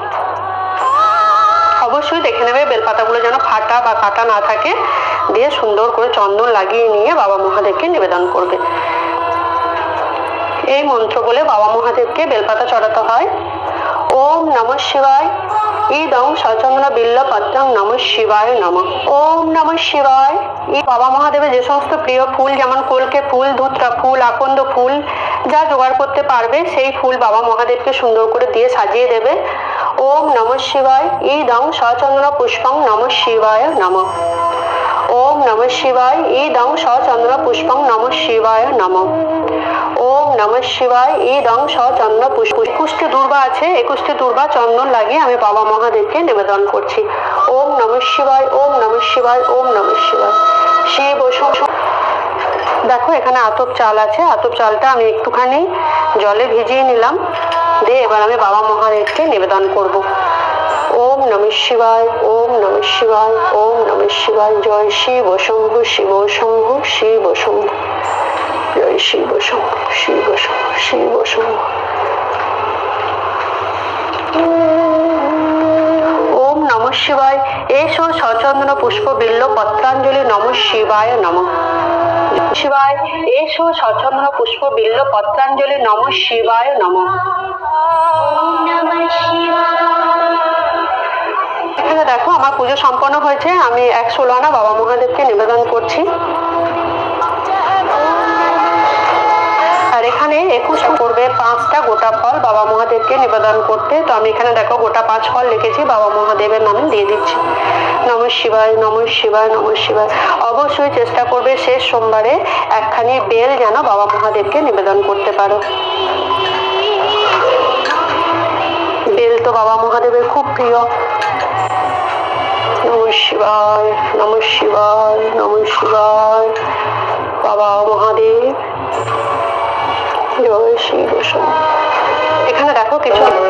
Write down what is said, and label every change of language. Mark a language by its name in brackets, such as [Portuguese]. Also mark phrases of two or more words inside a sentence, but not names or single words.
[Bangla] অবশ্যই দেখে নেবে বেলপাতাগুলো যেন ফাটা বা কাটা না থাকে। দিয়ে সুন্দর করে চন্দন লাগিয়ে নিয়ে বাবা মহাদেবকে নিবেদন করবে। এই মন্ত্র বলে বাবা মহাদেবকে বেলপাতা চড়াতে হয়। [Sanskrit] ওম নমঃ শিবায় ইদং সচন্দ্র বিল্ল পত্রং নমঃ শিবায় নমঃ। ওম নমঃ শিবায়। [Bangla] এই বাবা মহাদেবের যে সমস্ত প্রিয় ফুল, যেমন কলকে ফুল, ধুতরা ফুল, আকন্দ ফুল, যা জোগাড় করতে পারবে সেই ফুল বাবা মহাদেবকে সুন্দর করে দিয়ে সাজিয়ে দেবে। [Sanskrit] ওম নমঃ শিবায় ইদং সচন্দ্র পুষ্পং নমঃ শিবায় নমঃ। ওম নমঃ শিবায় ইদং সচন্দ্র পুষ্পং নমঃ শিবায় নমঃ। ওম নমঃ শিবায়। ইদং স চন্দন পুষ্প। [Bangla] 21টি দুর্বা আছে, 21টি দুর্বা চন্দন লাগিয়ে আমি বাবা মহাদেবকে নিবেদন করছি। [Sanskrit] ওম নমঃ শিবায়, ওম নমঃ শিবায়, ওম নমঃ শিবায়। [Bangla] শিব দেখো এখানে আতপ চাল আছে, আতপ চালটা আমি একটুখানি জলে ভিজিয়ে নিলাম, দিয়ে এবার আমি বাবা মহাদেবকে নিবেদন করব। [Sanskrit] ওম নমঃ শিবায়, ওম নমঃ শিবায়, ওম নমঃ শিবায়। জয় শিব শম্ভু, শিব শম্ভু, শিব শম্ভু। জয় শিব শম্ভু, শিব শম্ভু, শিব শম্ভু। ওম নমঃ শিবায়। এসো সচন্দন পুষ্প বিল্ল পত্রাঞ্জলি নমঃ শিবায় নমঃ। শিবায়। এসো সচন্দন পুষ্প বিল্ল পত্রাঞ্জলি নমঃ শিবায় নমঃ। [Bangla] এখানে দেখো আমার পুজো সম্পন্ন হয়েছে, আমি 116 আনা বাবা মহাদেবকে নিবেদন করছি। আর এখানে 21 করবে 5টা গোটা ফল বাবা মহাদেবকে নিবেদন করতে। তো আমি এখানে দেখো গোটা 5 ফল লিখেছি, বাবা মহাদেবের নামে দিয়ে দিচ্ছি। [Sanskrit] নমঃ শিবায়, নমঃ শিবায়, নমঃ শিবায়। [Bangla] অবশ্যই চেষ্টা করবে শেষ সোমবারে একখানি বেল যেন বাবা মহাদেবকে নিবেদন করতে পারো। বেল তো বাবা মহাদেবের খুব প্রিয়। [Sanskrit] নমঃ শিবায়, নমঃ শিবায়, নমঃ শিবায়। [Bangla] বাবা মহাদেব জয় শিব শম্ভু। এখানে দেখো কিছু